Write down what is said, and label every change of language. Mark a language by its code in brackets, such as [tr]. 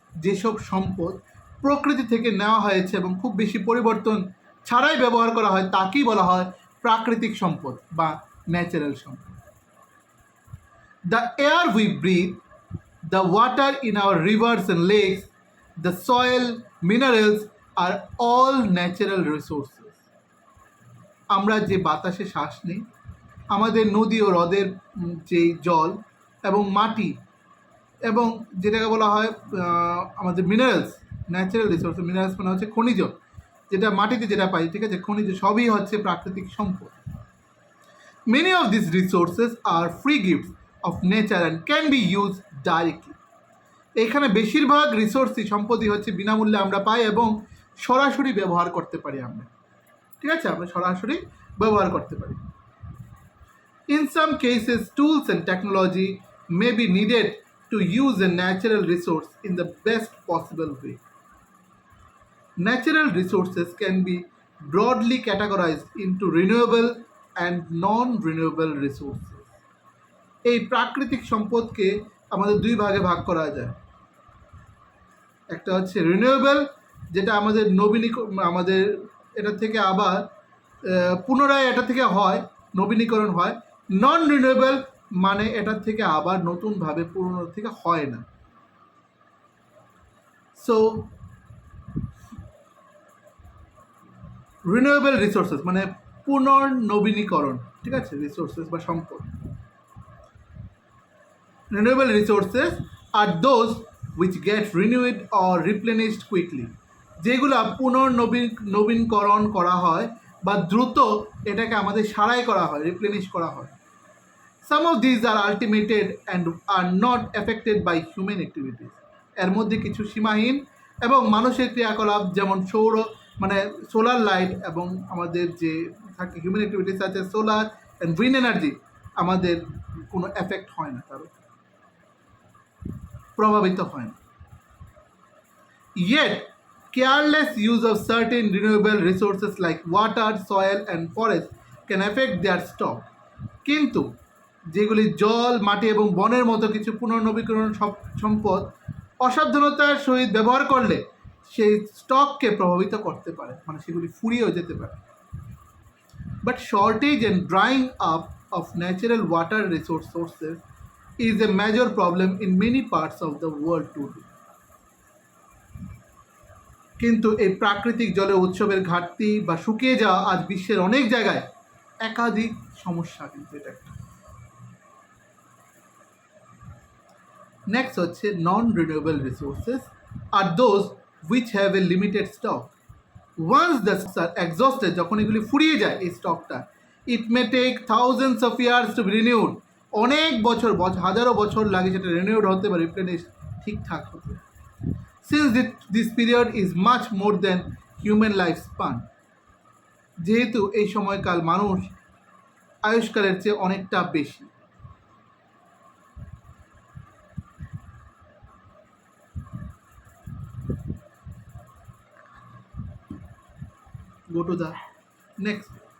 [bn] যেসব সম্পদ প্রকৃতি থেকে নেওয়া হয়েছে এবং খুব বেশি পরিবর্তন ছাড়াই ব্যবহার করা হয় তাকেই বলা হয় প্রাকৃতিক সম্পদ বা ন্যাচারাল সম্পদ। [en] The air we breathe, the water in our rivers and lakes, the soil, minerals are all natural resources. [bn] আমরা যে বাতাসে শ্বাস নিই, আমাদের নদী ও হ্রদের যে জল এবং মাটি এবং যেটাকে বলা হয় আমাদের মিনারেলস, ন্যাচারাল রিসোর্স, মিনারেলস মানে হচ্ছে খনিজ, যেটা মাটিতে যেটা পাই, ঠিক আছে, খনিজ সবই হচ্ছে প্রাকৃতিক সম্পদ। [en] Many of these resources are free gifts of nature and can be used directly. [bn] এখানে বেশিরভাগ রিসোর্সই সম্পদই হচ্ছে বিনামূল্যে আমরা পাই এবং সরাসরি ব্যবহার করতে পারি আমরা, ঠিক আছে, আমরা সরাসরি ব্যবহার করতে পারি। [en] In some cases, tools and technology may be needed to use a natural resource in the best possible way. Natural resources can be broadly categorized into renewable and non-renewable resources. [bn] এই প্রাকৃতিক সম্পদকে আমাদের দুই ভাগে ভাগ করা যায়। একটা হচ্ছে রিনিউয়েবল, যেটা আমাদের আমাদের এটা থেকে আবার পুনরায় এটা থেকে হয়, নবীনীকরণ হয়। নন রিনিউয়েবল মানে এটা থেকে আবার নতুনভাবে পুরনো থেকে হয় না। সো রিনিউয়েবল রিসোর্সেস মানে পুনর্নবীনীকরণ, ঠিক আছে, রিসোর্সেস বা সম্পদ। [en] Renewable resources are those which get renewed or replenished quickly. [bn] যেগুলো পুনর্নবীনকরণ করা হয় বা দ্রুত এটাকে আমাদের সারাই করা হয়, রিপ্লেনিশ করা হয়। [en] Some of these are ultimated and are not affected by human activities. [bn] এর মধ্যে কিছু সীমাহীন এবং মানুষের ক্রিয়াকলাপ, যেমন সোলার লাইট এবং আমাদের যে থাকে হিউম্যান অ্যাক্টিভিটিস আছে সোলার অ্যান্ড উইন্ড এনার্জি, আমাদের কোনো এফেক্ট হয় না, তার প্রভাবিত হয় না। [en] Yet, careless use of certain renewable resources like water, soil and forest can affect their stock. [bn] কিন্তু যেগুলি জল, মাটি এবং বনের মতো কিছু পুনর্নবীকরণ সম্পদ অসাবধানতার সহিত ব্যবহার করলে সেই স্টককে প্রভাবিত করতে পারে, মানে সেগুলি ফুরিয়েও যেতে পারে। [en] But shortage and drying up of natural water sources is a major problem in many parts of the world today. [bn] কিন্তু এই প্রাকৃতিক জলের উৎসবের ঘাটতি বা শুকিয়ে যাওয়া আজ বিশ্বের অনেক জায়গায় একাধিক সমস্যা, কিন্তু এটা একটা। [en] Next হচ্ছে non renewable resources আর those which have a limited stock. Once the stocks are exhausted, [bn] যখন এগুলি ফুরিয়ে যায় এই স্টকটা, [en] it may take thousands of years to be renewed. [bn] অনেক বছর, হাজারো বছর লাগে সেটা রিনিউড হতে বা রিপ্লেনিশ ঠিকঠাক হতে। [en] Since this period is much more than human lifespan. [bn] যেহেতু এই সময়কাল মানুষ আয়ুষ্কালের চেয়ে অনেকটা বেশি। [en] Go to the next.